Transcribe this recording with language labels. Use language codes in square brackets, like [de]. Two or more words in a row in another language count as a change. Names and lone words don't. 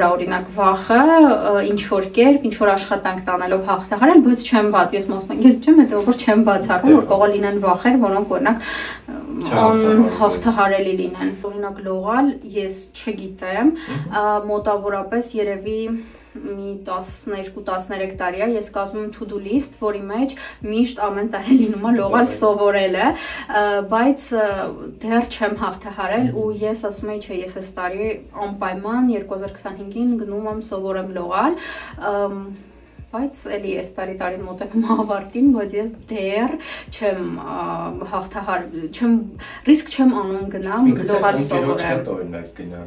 [hy] է օրինակ վախը ինչ որ կերպ, ինչ որ աշխատանք տանելով հաղթահարել, բայց չեմ բաց, ես մասնագետ չեմ, հետո որ չեմ բացառում, որ կարող լինեն վախեր, որոնք օրինակ հաղթահարելի լինեն։ Օրինակ լողալ ես չգիտեմ, մոտավորապես երևի մի 12-13 տարի է, ես կազմում եմ [en] to-do list, [hy] որի մեջ միշտ ամեն տարի լինում է լողալ սովորելը, բայց դեռ չեմ հաղթահարել ու ես ասում եի, չէ, ես այս տարի անպայման 2025-ին գնում եմ սովորեմ լողալ, բայց էլի այս տարին մոտենում ավարտին, բայց ես դեռ չեմ ռիսկ չեմ անում գնամ լողալ սովորեմ։